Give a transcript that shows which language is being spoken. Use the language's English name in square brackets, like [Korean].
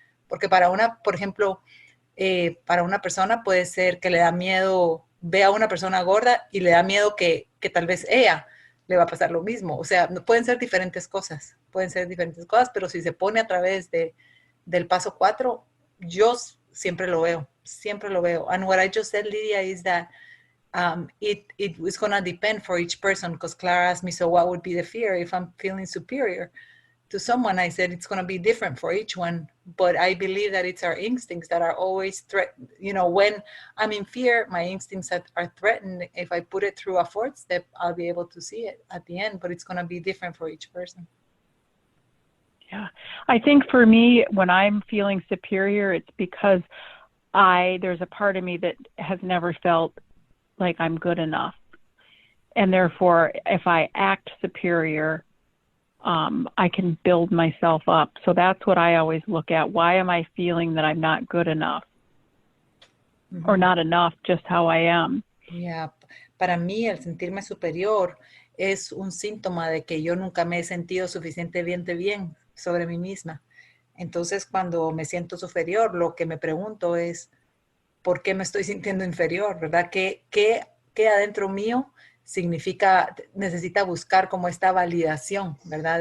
[Spanish] Porque para una, por ejemplo, para una persona puede ser que le da miedo, ve a una persona gorda y le da miedo que tal vez ella le va a pasar lo mismo. O sea, pueden ser diferentes cosas, pero si se pone a través del paso 4, yo siempre lo veo. [English] And what I just said, Lydia, is that it is going to depend for each person, because Clara asked me, so what would be the fear if I'm feeling superior to someone? I said it's going to be different for each one, but I believe that it's our instincts that are always when I'm in fear, my instincts that are threatened, if I put it through a fourth step, I'll be able to see it at the end, but it's going to be different for each person. Yeah, I think for me, when I'm feeling superior, it's because there's a part of me that has never felt like I'm good enough. And therefore, if I act superior, I can build myself up. So that's what I always look at. Why am I feeling that I'm not good enough? Mm-hmm. Or not enough, just how I am. Yeah. [Spanish] Para mí, el sentirme superior es un síntoma de que yo nunca me he sentido suficientemente bien sobre mí misma. Entonces, cuando me siento superior, lo que me pregunto es, ¿por qué me estoy sintiendo inferior? ¿Verdad? ¿Qué adentro mío necesita buscar como esta validación, ¿verdad?